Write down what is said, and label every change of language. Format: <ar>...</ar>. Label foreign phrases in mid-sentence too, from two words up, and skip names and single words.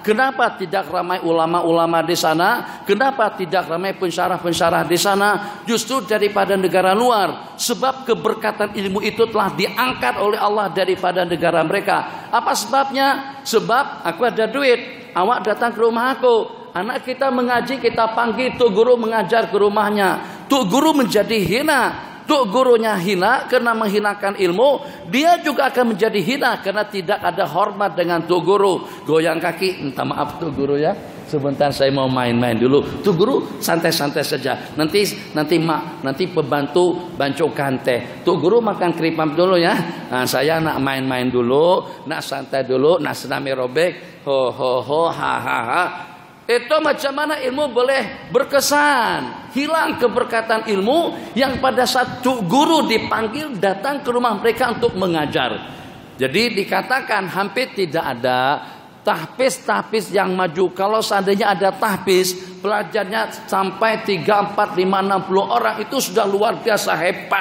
<ms>Kenapa tidak ramai ulama-ulama di sana? Kenapa tidak ramai pensyarah-pensyarah di sana? Justru daripada negara luar. Sebab keberkatan ilmu itu telah diangkat oleh Allah daripada negara mereka. Apa sebabnya? Sebab aku ada duit, awak datang ke rumah aku. Anak kita mengaji, kita panggil Tuk Guru mengajar ke rumahnya. Tuk Guru menjadi hina. Tuk gurunya hina karena menghinakan ilmu, dia juga akan menjadi hina karena tidak ada hormat dengan Tuk Guru. Goyang kaki, minta maaf Tuk Guru ya, sebentar saya mau main-main dulu. Tuk Guru santai-santai saja. Nanti pembantu bancukan teh. Tuk Guru makan keripap dulu ya. Nah, saya nak main-main dulu, nak santai dulu, nak senami robek. Ho ho ho ha ha ha. Itu macam mana ilmu boleh berkesan. Hilang keberkatan ilmu yang pada saat guru dipanggil datang ke rumah mereka untuk mengajar. Jadi dikatakan hampir tidak ada tahfiz yang maju. Kalau seandainya ada tahfiz, pelajarnya sampai 3, 4, 5, 60 orang, itu sudah luar biasa hebat.</ms>